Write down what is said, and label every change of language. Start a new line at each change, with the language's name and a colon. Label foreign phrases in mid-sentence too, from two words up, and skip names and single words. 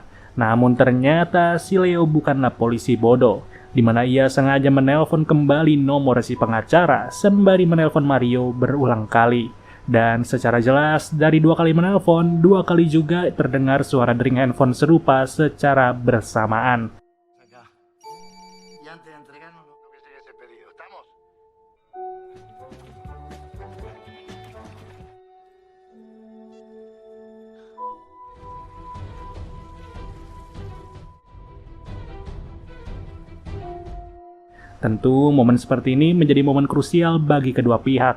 Indonesian: Namun ternyata si Leo bukanlah polisi bodoh, di mana ia sengaja menelpon kembali nomor si pengacara sembari menelpon Mario berulang kali. Dan secara jelas, dari 2 kali menelpon, 2 kali juga terdengar suara dering handphone serupa secara bersamaan.
Spanish: Acá. Y antes de entregarnos lo que sería ese pedido. ¿Estamos?
Indonesian: Tentu, momen seperti ini menjadi momen krusial bagi kedua pihak.